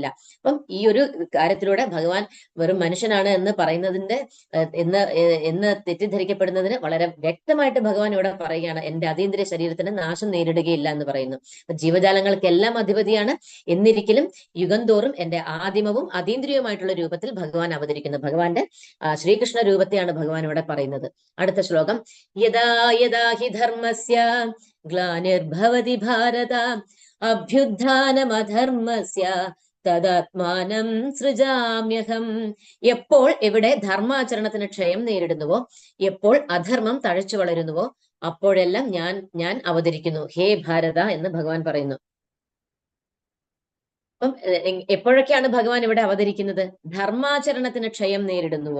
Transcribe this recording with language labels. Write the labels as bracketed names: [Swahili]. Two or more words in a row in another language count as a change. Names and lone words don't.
[Malayalam] അപ്പം ഈ ഒരു കാര്യത്തിലൂടെ ഭഗവാൻ വെറും മനുഷ്യനാണ് എന്ന് പറയുന്നതിന്റെ എന്ന് തെറ്റിദ്ധരിക്കപ്പെടുന്നതിന് വളരെ വ്യക്തമായിട്ട് ഭഗവാൻ ഇവിടെ പറയുകയാണ്, എന്റെ അതീന്ദ്രിയ ശരീരത്തിന് നാശം നേരിടുകയില്ല എന്ന് പറയുന്നു. ജീവജാലങ്ങൾക്കെല്ലാം അധിപതിയാണ്, എന്നിരിക്കലും യുഗം തോറും എന്റെ ആദിമവും അതീന്ദ്രിയവുമായിട്ടുള്ള രൂപത്തിൽ ഭഗവാൻ അവതരിക്കുന്നു. ഭഗവാന്റെ ശ്രീകൃഷ്ണ രൂപത്തെയാണ് ഭഗവാൻ ഇവിടെ പറയുന്നത്. അടുത്ത ശ്ലോകം. [Sanskrit] യദാ യദാ ഹി ധർമ്മസ്യ ഗ്ലാനിർഭവതി ഭാരത അഭ്യുത്ഥാനമധർമ്മസ്യ തദാത്മാനം സൃജാമ്യഹം. [Malayalam] എപ്പോൾ എവിടെ ധർമാചരണത്തിന് ക്ഷയം നേരിടുന്നുവോ, എപ്പോൾ അധർമ്മം തഴച്ചു വളരുന്നുവോ, അപ്പോഴെല്ലാം ഞാൻ അവതരിക്കുന്നു [Sanskrit] ഹേ ഭാരത [Malayalam] എന്ന് ഭഗവാൻ പറയുന്നു. അപ്പം എപ്പോഴൊക്കെയാണ് ഭഗവാൻ ഇവിടെ അവതരിക്കുന്നത്? ധർമാചരണത്തിന് ക്ഷയം നേരിടുന്നുവോ.